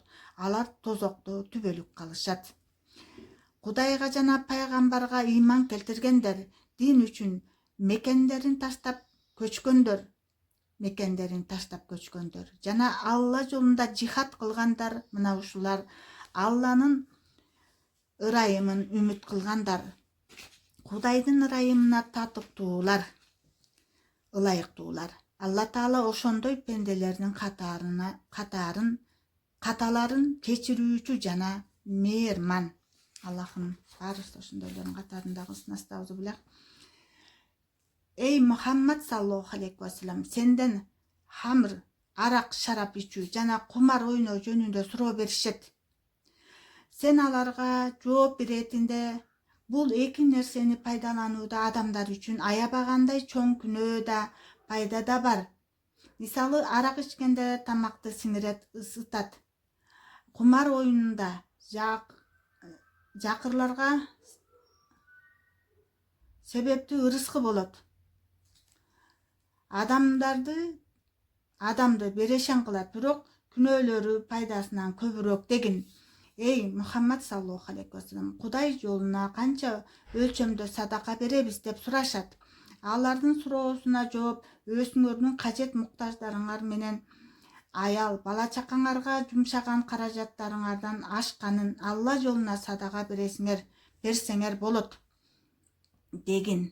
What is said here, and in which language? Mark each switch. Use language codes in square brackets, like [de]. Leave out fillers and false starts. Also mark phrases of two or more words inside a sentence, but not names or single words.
[ky] Алар тозокто түбөлүк калышат. Кудайга жана пайгамбарга ыйман келтиргендер, дин үчүн мекендерин таштап көчкөндөр, жана Алла жолунда жихад кылгандар, мына ушулар Алланын ырайымын үмүт кылгандар, Кудайдын ырайымына татыктуулар, ылайыктуулар. Алла Таала ошондой пенделердин каталарын кечирүүчү жана мээрман. Аллахым баарыбыз ошондойлордун катарында кылсын. [ar] أستغفر الله. Эй محمد صلى الله عليه وسلم, [ky] сенден хамыр, арак, шарап ичүү жана кумар ойноо жөнүндө суроо беришет. Сен аларга жооп беретинде бул эки нерсени пайдаланууда адамдар үчүн аябагандай чоң күнөө да, пайда да бар. Мисалы, арак ичкенде тамакты сиңирет, ысытат. Кумар оюнунда жакырларга себептүү ырыскы болот. Адамды берешен кылат, бирок күнөөлөрү пайдасынан көбүрөөк дегин. [ar] Эй محمد صلى الله عليه وسلم, [ky] Кудай жолуна канча өлчөмдө садака беребиз деп сурашат. Алардын суроосуна жооп, өзүңөрдүн кажет муктаждарыңар менен аял, бала чакаңарга жумшаган каражаттарыңардан ашканын Алла жолуна садака берсеңер болот дегин.